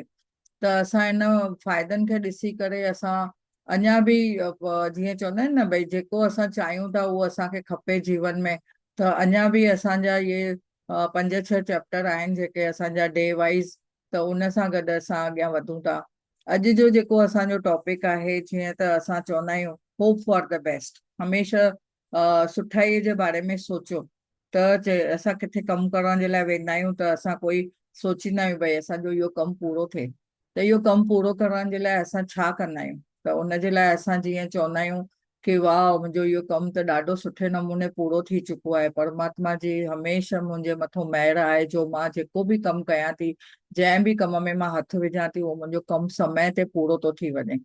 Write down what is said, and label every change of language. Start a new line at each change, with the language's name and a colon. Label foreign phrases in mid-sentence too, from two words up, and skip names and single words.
Sindhi: त असां इन फ़ाइदनि खे ॾिसी करे असां अञा बि जीअं चवंदा आहिनि न भई, जेको असां चाहियूं था उहो असांखे खपे जीवन में। त अञा बि असांजा इहे 5-6 चैप्टर आहिनि जेके असांजा
English: day wise,
Sindhi: त उन सां गॾु असां अॻियां वधूं था। अॼु जो जेको असांजो टॉपिक आहे, जीअं त असां चवंदा आहियूं
English: hope for the best,
Sindhi: हमेशह सुठाईअ जे बारे में सोचो। त असां किथे कमु करण जे लाइ वेंदा आहियूं त असां कोई सोचींदा आहियूं भई असांजो इहो कमु पूरो थिए। त इहो कमु पूरो करण जे लाइ असां छा कंदा आहियूं? त उन जे लाइ असां जीअं चवंदा आहियूं कि वाह, मुंहिंजो इहो कमु त ॾाढो सुठे नमूने पूरो थी चुको आहे, परमात्मा जी हमेशह मुंहिंजे मथां महिर आहे जो मां जेको बि कमु कयां थी, जंहिं बि कम में मां हथु विझां थी, उहो मुंहिंजो कमु समय ते पूरो थो थी वञे।